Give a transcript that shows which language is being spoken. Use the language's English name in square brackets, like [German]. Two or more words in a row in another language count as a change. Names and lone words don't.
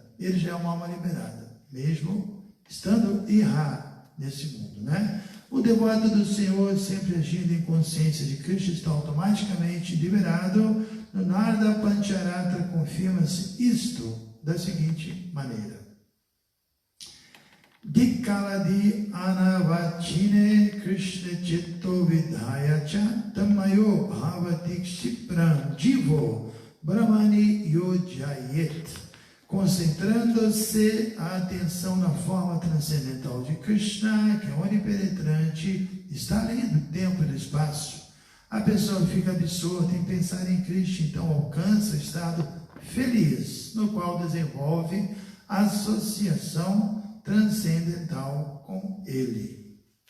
[Portuguese] Ele já é uma alma liberada, mesmo estando Iha nesse mundo, né? O devoto do Senhor, sempre agindo em consciência de Krishna, está automaticamente liberado. No Narada Pancharatra confirma-se isto da seguinte maneira. [Sanskrit] दिक्कालादि अनवच्छिन्ने कृष्णे चेतो विधाय च तन्मयो भवति क्षिप्रं जीवो ब्रह्मणि योजयेत्. [Portuguese] Concentrando-se a atenção na forma transcendental de Krishna, que é onipenetrante, está além do tempo e do espaço. A pessoa fica absorta em pensar em Krishna, então alcança o estado feliz, no qual desenvolve associação transcendental com Ele.